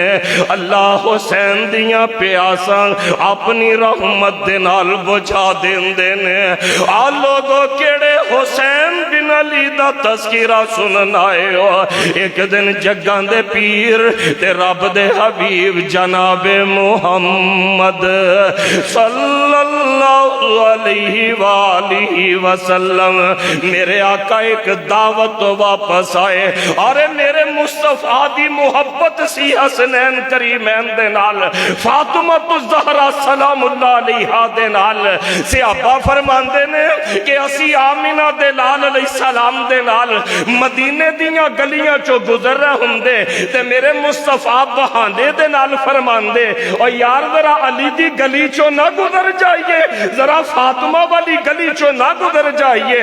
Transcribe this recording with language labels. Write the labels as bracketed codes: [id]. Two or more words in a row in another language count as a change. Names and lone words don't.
[pa] اللہ حسین دیاں پیاساں اپنی رحمت دے نال بجھا دیندے نے. آ لوگو کیہڑے حسین بن علی دا تذکرہ سنن آئے ہو. ایک دن جگاں دے پیر تے رب دے حبیب جنابِ محمد [ar] صلى الله عليه وآله وسلم [pa] میرے آقا ایک دعوت توں واپس آئے. ارے میرے مصطفیٰ دی محبت سی حسنین کریمین دے نال فاطمہ تو زہرا [ar] سلام الله عليها [pa] دے نال. صحابہ فرماندے نے کہ اسی آمنہ دے لال علیہ السلام دے نال مدینے دیاں گلیاں چوں گزر رہے ہوندے تے میرے مصطفیٰ بہانے دے نال فرماندے اور یار ذرا علی دی گلی چوں نہ گزر جائیے ذرا فاطمہ والی گلی چوں نہ گزر جائیے.